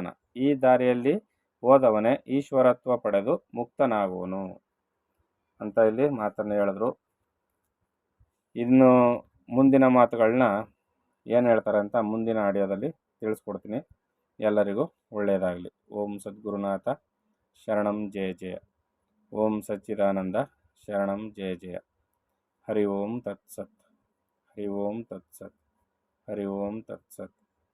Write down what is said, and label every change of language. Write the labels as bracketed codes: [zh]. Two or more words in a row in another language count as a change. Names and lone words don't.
[kn] ಈ ದಾರಿಯಲ್ಲಿ ಹೋದವನೇ ಈಶ್ವರತ್ವ ಪಡೆದು ಮುಕ್ತನಾಗುವನು ಅಂತ ಇಲ್ಲಿ ಮಾತನ್ನು ಹೇಳಿದ್ರು. ಇನ್ನು ಮುಂದಿನ ಮಾತುಗಳನ್ನ ಏನು ಹೇಳ್ತಾರೆ ಅಂತ ಮುಂದಿನ ಆಡಿಯೋದಲ್ಲಿ ತಿಳಿಸ್ಕೊಡ್ತೀನಿ. ಎಲ್ಲರಿಗೂ ಒಳ್ಳೆಯದಾಗಲಿ. [sa] ಓಂ ಸದ್ಗುರುನಾಥ ಶರಣಂ ಜಯ ಜಯ. ಓಂ ಸಚ್ಚಿದಾನಂದ ಶರಣಂ ಜಯ ಜಯ. ಹರಿ ಓಂ ತತ್ಸತ್. ಹರಿ ಓಂ ತತ್ಸತ್. ಹರಿ ಓಂ ತತ್ಸತ್.